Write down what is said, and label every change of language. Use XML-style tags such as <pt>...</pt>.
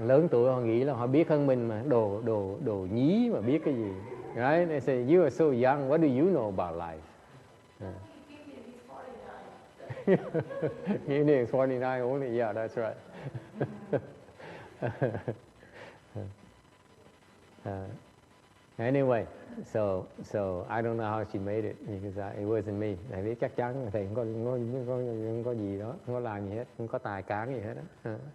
<vi>Lớn tuổi họ nghĩ là họ biết hơn mình mà, đồ nhí mà biết cái gì.</vi> <en>Right? They say, you are so young, what do you know about life? Gideon is 49 only, yeah, that's right. Anyway, so I don't know how she made it because it wasn't me.</en> <vi>Thầy biết chắc chắn thầy không có gì đó, không có làm gì hết, không có tài cán gì hết đó.</vi>